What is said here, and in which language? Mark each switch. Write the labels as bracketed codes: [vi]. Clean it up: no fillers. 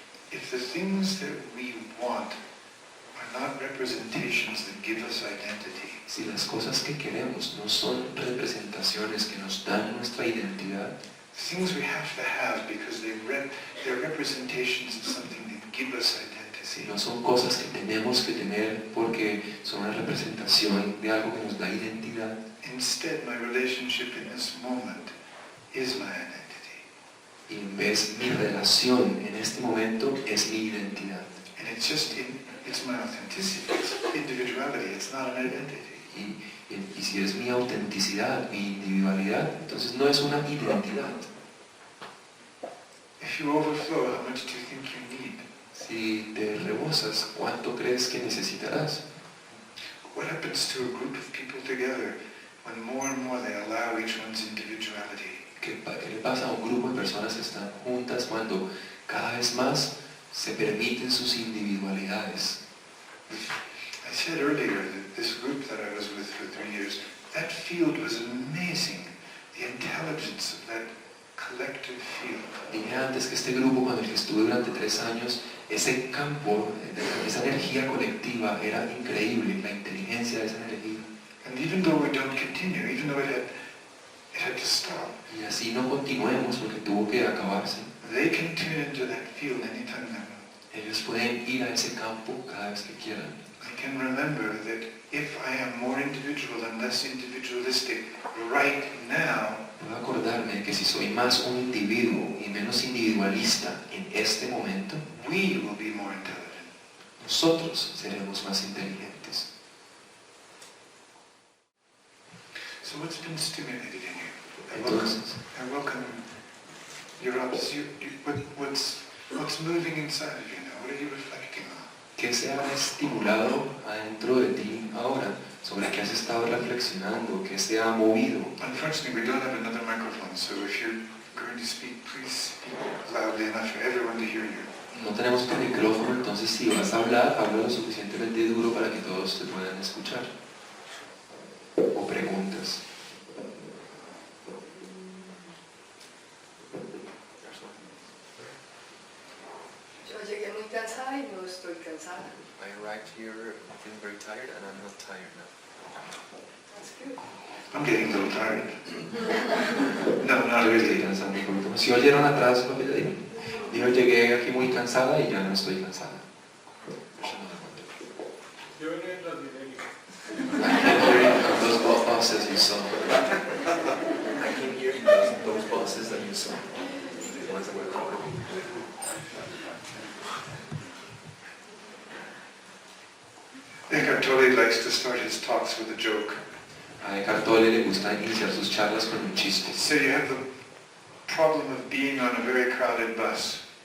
[en] If the things that we want are not representations that give us identity, [es] Si las cosas que queremos no son representaciones que nos dan nuestra identidad, [en] things we have because they're representations of something that give us [es] si [en] identity, [es] no son cosas que tenemos que tener porque son una representación de algo que nos da identidad, [en] instead my relationship in this moment is my identity. [es] y en vez mi relación en este momento es mi identidad. [en] And it's my authenticity, it's individuality, it's not an identity. [es] Y si es mi autenticidad, mi individualidad, entonces no es una identidad. [en] If you overflow, how much do you think you need? [es] Si te rebosas, ¿cuánto crees que necesitarás? [en] What happens to a group of people together when more and more they allow each one's individuality? [es] ¿Qué le pasa a un grupo de personas que están juntas cuando cada vez más se permiten sus individualidades? [en] I said earlier that this group that I was with for 3 years, that field was amazing. The intelligence of that collective field. [es] Dije antes que este grupo con el que estuve durante 3 años, ese campo, esa energía colectiva era increíble, la inteligencia de esa energía. [en] And even though we don't continue, even though it had to stop, [es] Y así no continuemos porque tuvo que acabarse. [en] they can tune into that field anytime they want. [es] Ellos pueden ir a ese campo cada vez que quieran. [en] I can remember that if I am more individual and less individualistic right now, [es] Puedo acordarme que si soy más un individuo y menos individualista en este momento, [en] we will be more intelligent. [es] nosotros seremos más inteligentes. [en] So what's been stimulated in you? [es] Entonces, [en] I welcome your what's moving inside of you now? What are you reflecting on? [es] ¿qué se ha estimulado adentro de ti ahora? ¿Sobre qué has estado reflexionando? ¿Qué se ha movido? Unfortunately, we don't have another microphone, so if you're going to speak, please speak loudly enough for everyone to hear you. No tenemos otro micrófono, entonces si vas a hablar, habla lo suficientemente duro para que todos te puedan escuchar. O preguntas. Yo llegué muy cansada y no estoy cansada. [en] I arrived here feeling very tired and I'm not tired now. I'm getting a little tired. No, not [es] Yo me estoy [en] really. [es] cansando un poquito. Si oyeron atrás lo que le dije, dijo llegué aquí muy cansada y ya no estoy cansada. Yo venía en Transmilenio. [en] I can hear you, those buses you saw. I can hear you, those buses that you saw. The ones that were calling. Eckhart Tolle likes to start his talks with a joke. [es] A Eckhart Tolle le gusta iniciar sus charlas con un chiste. [en] So you have the problem of being on a very crowded bus.